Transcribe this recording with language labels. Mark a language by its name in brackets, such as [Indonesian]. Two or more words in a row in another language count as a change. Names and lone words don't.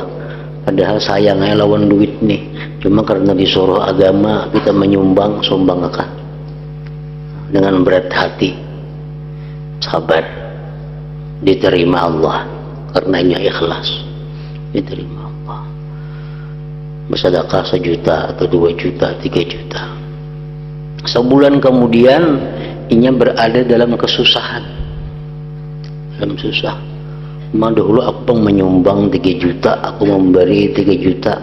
[Indonesian] Padahal sayangnya lawan duit nih. Cuma karena disuruh agama kita menyumbang, sumbang akan dengan berat hati, sabar, diterima Allah karenanya ikhlas, diterima Allah. Bersedekah 1 juta atau 2 juta, 3 juta. Sebulan kemudian inya berada dalam kesusahan, dalam susah. Dahulu aku menyumbang 3 juta, aku memberi 3 juta.